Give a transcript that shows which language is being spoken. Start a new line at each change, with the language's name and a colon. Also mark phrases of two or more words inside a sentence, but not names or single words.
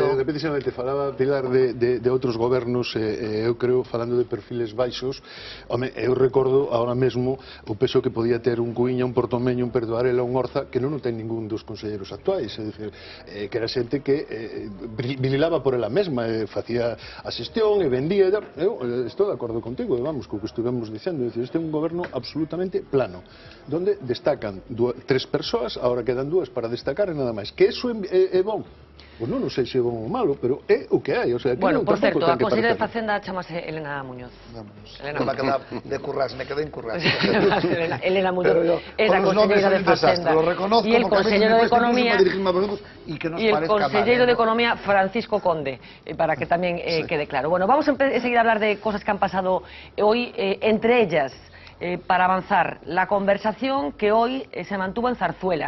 Galician: Precisamente, falaba Pilar de outros gobernos, eu creo, falando de perfiles baixos, home, eu recordo ahora mesmo o peso que podía ter un Cuíña, un Portomeño, un Perdoarela, un Orza, que non ten ningún dos conselleiros actuais, é dicir, que era xente que brilaba por ela mesma, facía a xestión e vendía, eu estou de acordo contigo, vamos, co que estuvemos dicendo, é dicir, este é un goberno absolutamente plano, donde destacan tres persoas, agora quedan dúas para destacar e nada máis. Que eso é bon? Pois non sei se é bon ou malo, pero é o que hai.
Spanish: O sea,
Galician: bueno, por certo, a conselleira de Facenda chamase Elena Muñoz.
Spanish: De curras, me quedé en curras. Elena Muñoz es la conselleira de Facenda. Y el consellero de Economía y el consellero de Economía Francisco Conde, para que también quede claro. Bueno, vamos a seguir a hablar de cosas que han pasado hoy, entre ellas, para avanzar, la conversación que hoy se mantuvo en Zarzuela.